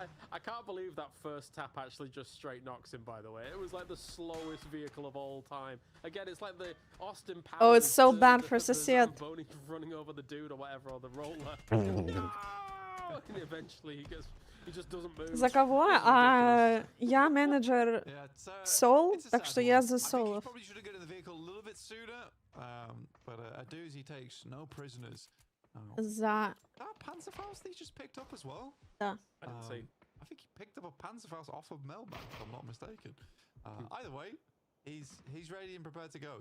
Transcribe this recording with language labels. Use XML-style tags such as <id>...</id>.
<en>I can't believe that first tap actually just straight knocks him, by the way. It was like the slowest vehicle of all time. Again, it's like the Austin Powers. Oh, it's so bad for Sosed. Running over the dude or whatever, or the roller. No! And eventually he just doesn't move.</en> <ru>За кого? Я менеджер Soul, так что я за Soul.</ru> <en>Probably should have gotten the vehicle a little bit sooner, but a doozy takes no prisoners.</en> <ru>За.</ru> <en>Panzerfaust he just picked up as well.</en> <ru>Да.</ru> <en>I didn't see. I think he picked up a Panzerfaust off of Melman, if I'm not mistaken. Either way, he's ready and prepared to go.</en>